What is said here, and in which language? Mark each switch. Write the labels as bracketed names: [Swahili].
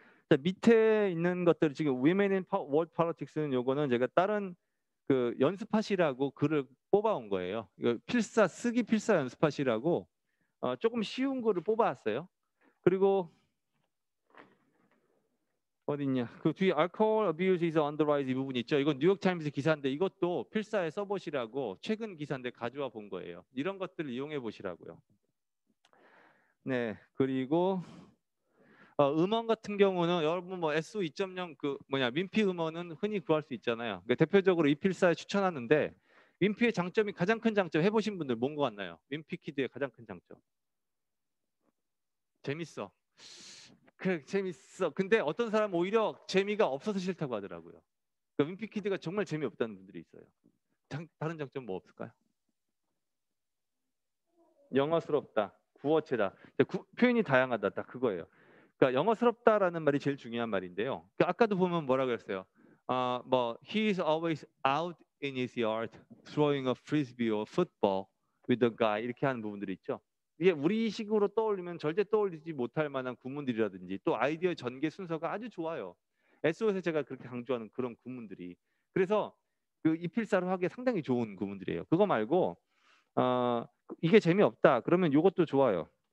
[Korean] 자, 밑에 있는 것들 지금 Women in World Politics는 요거는 제가 다른 그 연습하시라고 글을 뽑아온 거예요. 이거 쓰기 필사 연습하시라고 조금 쉬운 거를 뽑아왔어요. 그리고 어딨냐? 그 뒤에 [English] alcohol abuse is on the rise [Korean] 이 부분 있죠. 이건 뉴욕타임스 기사인데 이것도 필사에 써보시라고 최근 기사인데 가져와 본 거예요. 이런 것들을 이용해 보시라고요. 네, 그리고 음원 같은 경우는 여러분 뭐 SO 2.0 그 윈피 음원은 흔히 구할 수 있잖아요. 그러니까 대표적으로 이 필사에 추천하는데 윈피의 장점이 가장 큰 장점 해보신 분들 뭔 거 같나요? 윈피 키드의 가장 큰 장점. 재밌어. 그래 재밌어. 근데 어떤 사람은 오히려 재미가 없어서 싫다고 하더라고요. 그러니까 윈피 키드가 정말 재미없다는 분들이 있어요. 다른 장점 뭐 없을까요? 영어스럽다. 구어체다. 표현이 다양하다. 딱 그거예요. 그러니까 영어스럽다라는 말이 제일 중요한 말인데요. 그러니까 아까도 보면 뭐라 그랬어요? 뭐 [English] he is always out in his yard throwing a frisbee or football with a guy [Korean] 이렇게 하는 부분들이 있죠. 이게 우리식으로 떠올리면 절대 떠올리지 못할 만한 구문들이라든지 또 아이디어 전개 순서가 아주 좋아요. SO에서 제가 그렇게 강조하는 그런 구문들이. 그래서 그 이필사로 하기에 상당히 좋은 구문들이에요. 그거 말고 이게 재미없다. 그러면 이것도 좋아요.